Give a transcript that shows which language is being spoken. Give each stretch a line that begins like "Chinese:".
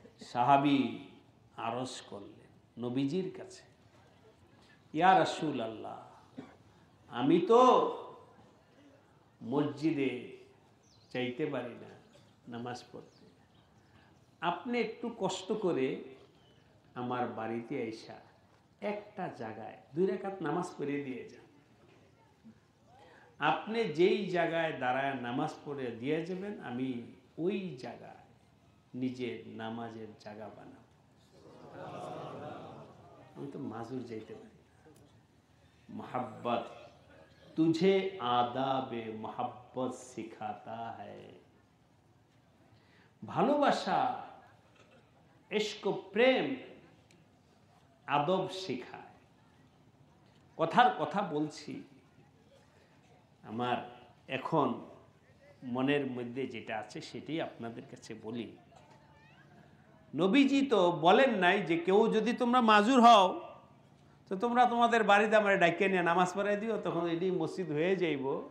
Bangla: সাহাবী আরজ করলেন নবীজির কাছে, ইয়া রাসূলুল্লাহ, আমি তো মসজিদে যাইতে পারি না নামাজ পড়তে, আপনি একটু কষ্ট করে আমার বাড়িতে আইসা একটা জায়গায় 2 রাকাত নামাজ পড়ে দিয়ে যান। আপনি যেই জায়গায় দাঁড়ায় নামাজ পড়ে দিয়ে যাবেন, আমি ওই জায়গায় নিজের নামাজের জায়গা বানাবো। আমি তো মাজুর যাইতে পারি না।
Hindi: मोहब्बत तुझे आदाबे मोहब्बत सिखाता है,
Bangla: ভালোবাসা, ইশক, প্রেম, আদব শেখায়। কথার কথা বলছি, আমার এখন মনের মধ্যে যেটা আছে সেটাই আপনাদের কাছে বলি। নবীজি তো বলেন নাই যে কেউ যদি তোমরা মাজুর হও তো তোমরা তোমাদের বাড়িতে আমার ডাইকে নিয়ে নামাজ পড়াই দিও, তখন এটি মসজিদ হয়ে যাইব।